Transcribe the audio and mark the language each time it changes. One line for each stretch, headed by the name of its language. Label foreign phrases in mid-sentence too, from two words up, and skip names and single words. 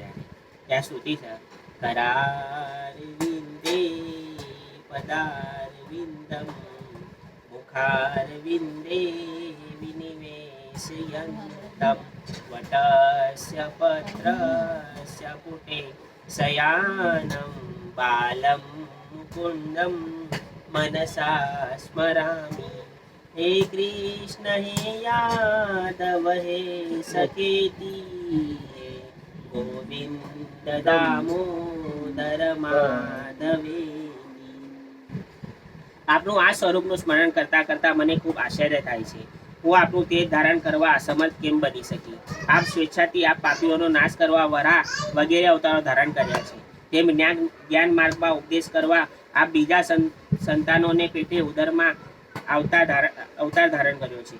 Gujarati: ત્યાં સ્તુતિ છે,
Sanskrit: करार विंदे पदार विंदम मुखार विंदे विनिवेशयंतम वटस्य पत्रस्य पुटे शयानम बालम मुकुंदम मनसा स्मरामि. हे कृष्ण हे यादव हे सखेति हे गोविंद दामोदर माधवेति.
Gujarati: આપનું આ સ્વરૂપનું સ્મરણ કરતા કરતા મને ખૂબ આશ્ચર્ય થાય છે. હું આપનું તેજ ધારણ કરવા અસમર્થ કેમ બની શકી? આપ સ્વેચ્છાથી આપ પાપીઓનો નાશ કરવા વરા વગેરે અવતારો ધારણ કર્યા છે. તેમ જ્ઞાન માર્ગમાં ઉપદેશ કરવા આપ બીજા સંતાનોને પેટે ઉદરમાં અવતાર ધારણ કર્યો છે.